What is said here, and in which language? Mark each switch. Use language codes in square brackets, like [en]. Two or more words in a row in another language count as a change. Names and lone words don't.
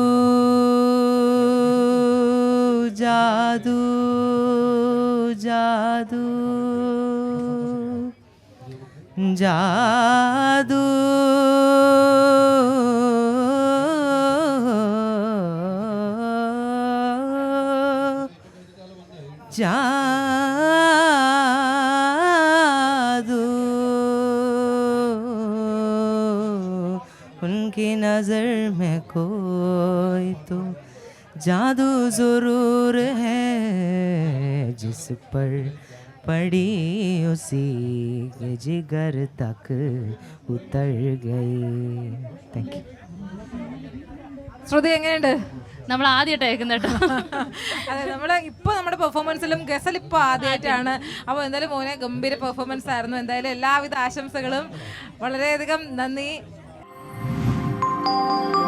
[hi] जादू जादू जादू जादू उनकी नजर में कोई तो जादू जरूर है, जिस पर पड़ी उसी के जिगर तक उतर गई. [en] Thank you. [ml] ശ്രുതി എങ്ങനെയുണ്ട്? നമ്മൾ ആദ്യമായിട്ട് കേൾക്കുന്ന കേട്ടോ. അതെ, നമ്മള് ഇപ്പൊ നമ്മുടെ പെർഫോമൻസിലും ഗസൽ ഇപ്പൊ ആദ്യമായിട്ടാണ്. അപ്പോൾ എന്തായാലും മോനെ ഗംഭീര പെർഫോമൻസ് ആയിരുന്നു. എന്തായാലും എല്ലാവിധ ആശംസകളും. വളരെയധികം നന്ദി.